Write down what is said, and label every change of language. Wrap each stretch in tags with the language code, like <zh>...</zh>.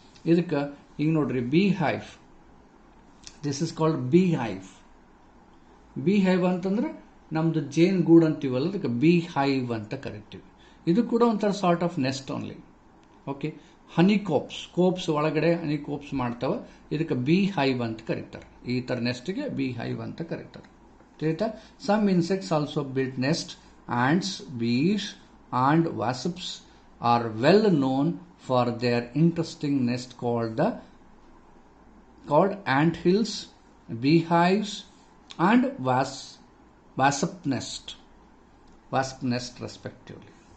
<kn>ಇದಕ್ಕೆ ಈಗ ನೋಡ್ರಿ, beehive,</kn> <en>this is called beehive.</en> <kn>beehive ಅಂತಂದ್ರೆ ನಮ್ದು ಜೇನ್ ಗೂಡು ಅಂತೀವಲ್ಲ, ಅದಕ್ಕೆ beehive ಅಂತ ಕರಿತೀವಿ. ಇದು ಕೂಡ ಒಂಥರ sort of next only. Okay, ಹನಿ ಕೋಪ್ಸ್ ಒಳಗಡೆ ಹನಿ ಕೋಪ್ಸ್ ಮಾಡ್ತಾವೆ, ಇದಕ್ಕೆ beehive ಅಂತ ಕರೀತಾರೆ. ಈ ಥರ ನೆಸ್ಟ್ಗೆ beehive ಅಂತ ಕರೀತಾರೆ. ತಿಳಿತಾ?</kn> <en>Some insects also build nest. Ants, bees and wasps are well known for their interesting nest called ant hills, beehives and wasp nest respectively.</en>